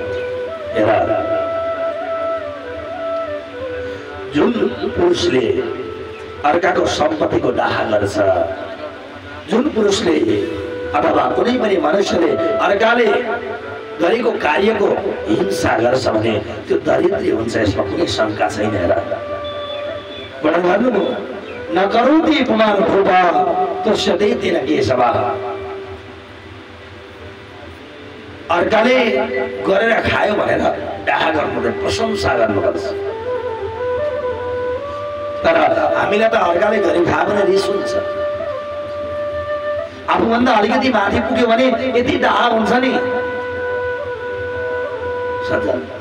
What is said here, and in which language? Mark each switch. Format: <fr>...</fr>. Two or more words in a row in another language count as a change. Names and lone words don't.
<ne>जुन पुरुषले अर्काको सम्पत्तिको डाहा गर्छ। जुन पुरुषले अथवा कुनै पनि मनुष्यले अर्काले गरेको कार्यको हिंसा गर्छ भने त्यो दरिद्री हुन्छ, यसमा कुनै शङ्का छैन। हेर वर्णन गर्नुभयो,</ne> <sa>न करोति पुमान भूप तुष्यते तेन केशव।</sa> <ne>अर्काले गरेर खायो भनेर डाहा गर्नु, प्रशंसा गर्नुपर्छ। तर हामीलाई त अर्काले गरी खायो भने रिस हुन्छ। आफूभन्दा अलिकति माथि पुग्यो भने यति डाहा हुन्छ नि सज्जन।</ne>